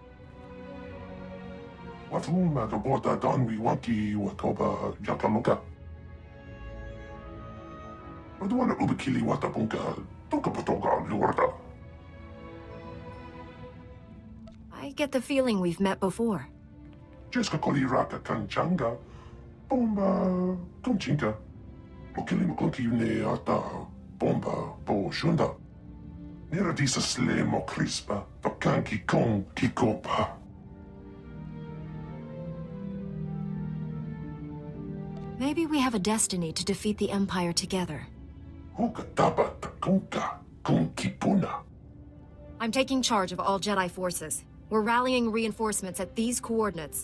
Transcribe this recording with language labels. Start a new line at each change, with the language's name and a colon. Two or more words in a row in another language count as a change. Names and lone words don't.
English: Watuma kabota donwi waki watoba jakamuka. Waduana ubikili watapunka toka patoga luarda. get the feeling we've met before. Jessica Koliraka Kanchanga. Bomba Kunchinka. Okili Mukunki ne ata. Bomba Bo Shunda. Niradisa Slemo Crispa. Pakanki Kong Kikopa. Maybe we have a destiny to defeat the Empire together. Hukataba Takunka Kunkipuna. I'm taking charge of all Jedi forces. We're rallying reinforcements at these coordinates.